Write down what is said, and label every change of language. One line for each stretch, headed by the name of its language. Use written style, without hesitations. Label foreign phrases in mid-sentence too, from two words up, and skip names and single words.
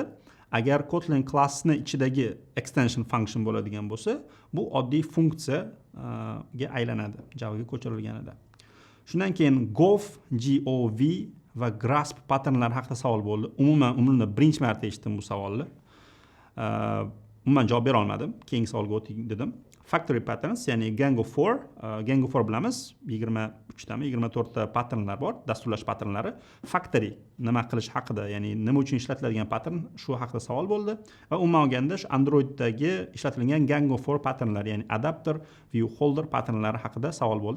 Uzbek: Agar Kotlin klassni ichidagi
English: extension function
Uzbek: bo'ladigan bo'lsa, bu oddiy funksiyaga aylanadi Javaga ko'chirilganida. Shundan keyin gov, va grasp patternlar haqida savol bo'ldi. Umuman umrimda birinchi marta eshitdim bu savolni. Umuman javob bera olmadim. Keyingi savolga o'ting dedim.
English: Factory patterns,
Uzbek: ya'ni Gang of 4. Gang of 4 bilamiz, 24 ta patternlar bor, dasturlash patternlari. Factory nima qilish haqida, ya'ni nima uchun ishlatiladigan pattern, shu haqida savol bo'ldi. Va umuman olganda Androiddagi ishlatilgan Gang of 4 patternlar, ya'ni adapter,
English: view holder patternlari
Uzbek: haqida savol bo'ldi.